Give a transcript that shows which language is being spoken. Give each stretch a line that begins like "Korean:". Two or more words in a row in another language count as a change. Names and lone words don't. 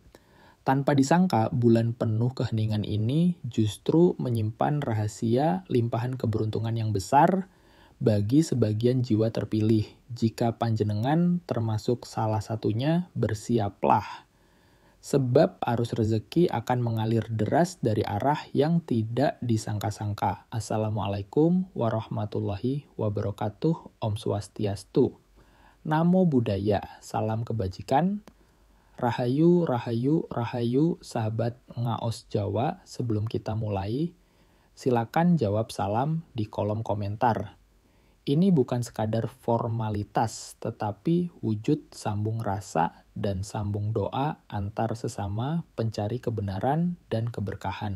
Indonesian: Tanpa disangka, bulan penuh keheningan ini justru menyimpan rahasia limpahan keberuntungan yang besar bagi sebagian jiwa terpilih. Jika panjenengan termasuk salah satunya, bersiaplah. Sebab arus rezeki akan mengalir deras dari arah yang tidak disangka-sangka.
Arabic: السلام عليكم ورحمة الله وبركاته.
Sanskrit: Om Swastiastu.
Pali: Namo Buddhaya.
Indonesian: Salam kebajikan. Rahayu, rahayu, rahayu, sahabat Ngaos Jawa. Sebelum kita mulai, silakan jawab salam di kolom komentar. Ini bukan sekadar formalitas, tetapi wujud sambung rasa dan sambung doa antar sesama pencari kebenaran dan keberkahan.